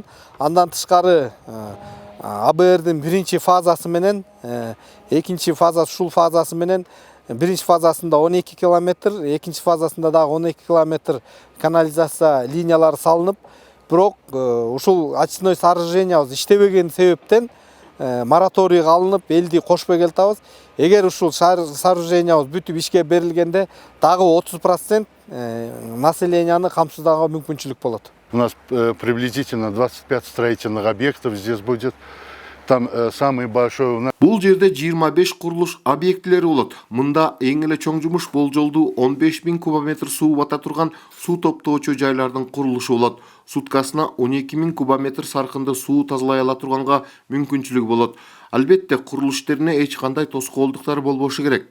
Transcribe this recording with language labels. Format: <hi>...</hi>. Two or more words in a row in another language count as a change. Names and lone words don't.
<ky>Андан тышкары АБРдин биринчи фазасы менен экинчи фазасы, ушул фазасы менен биринчи фазасында 12 километр, экинчи фазасында дагы 12 километр канализация линиялары салынып, бирок ушул</ky> <ru>очистной сооружениябыз</ru> <ky>иштебеген себептен мораторийге алынып, элди кошпой келатабыз. Эгер ушул сооружениябыз бүтүп ишке берилгенде дагы 30% населенияны камсыздоого мүмкүнчүлүк болот.</ky> <ru>У нас приблизительно 25 строительных объектов здесь будет. Там самый большой у нас.</ru> <ky>Бул жерде 25 курулуш объектилери болот. Мында эң эле чоң жумуш болжолдуу 15000 кубометр суу бата турган суу топтоочу жайлардын курулушу болот. Суткасына 12000 кубометр саркынды суу тазалай ала турганга мүмкүнчүлүгү болот. Албетте, курулуш иштерине эч кандай тоскоолдуктар болбошу керек.</ky>